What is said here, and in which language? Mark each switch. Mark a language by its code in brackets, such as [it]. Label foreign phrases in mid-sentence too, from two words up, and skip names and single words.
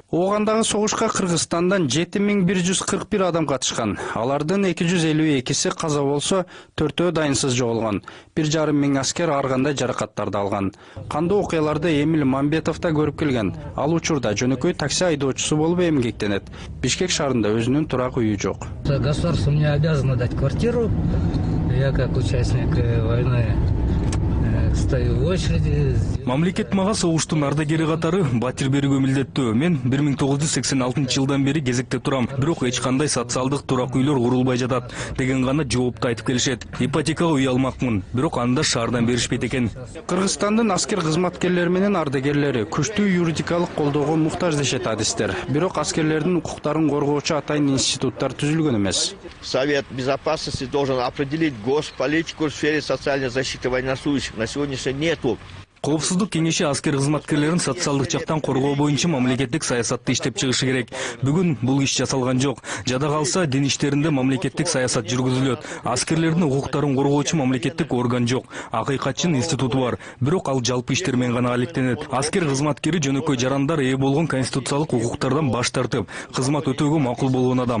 [ky] Оогандагы согушка Кыргызстандан 7141 адам катышкан. Алардын 252си каза болсо, 4-өө дайынсыз жоголгон. 1,5 миң аскер ар кандай жаракаттарды алган. Кандуу окуяларды Эмил Мамбетов да көрүп келген. Ал учурда жөнөкөй такси айдоочусу болуп эмгектенет. Бишкек шаарында өзүнүн турак үйү жок. [ru] Государство мне обязано дать квартиру. Я как участник войны стою в очереди. [ky] Мамлекет мага согуштун ардагери катары батир берүүгө милдеттүү. Мен 1986 жылдан бери кезекте турам. Бирок эч кандай социалдык турак үйлөр курулбай жатат деген гана жоопту айтып келишет. Ипотекага үй алмакмын. Бирок анда шаардан беришпейт экен. Кыргызстандын аскер кызматкерлери менен ардагерлери күчтүү юридикалык колдоого муктаж дешет адистер. Бирок аскерлердин укуктарын коргоочу атайын институттар түзүлгөн эмес. [ru] Совет безопасности должен определить госполитику в сфере социальной защиты военнослужащих. На сегодняшний день нету. [ky] Коопсуздук кеңеши аскер кызматкерлерин социалдык жактан коргоо боюнча мамлекеттик саясатты иштеп чыгышы керек. Бүгүн бул иш жасалган жок. Жада калса дин иштеринде мамлекеттик саясат жүргүзүлөт. Аскерлердин укуктарын коргоочу мамлекеттик орган жок. Акыйкатчын институту бар. Бирок ал жалпы иштер менен гана алектенет. Аскер кызматкери жөнөкөй жарандар ээ болгон конституциялык укуктардан баш тартып, кызмат өтөөгө макул болгон адам.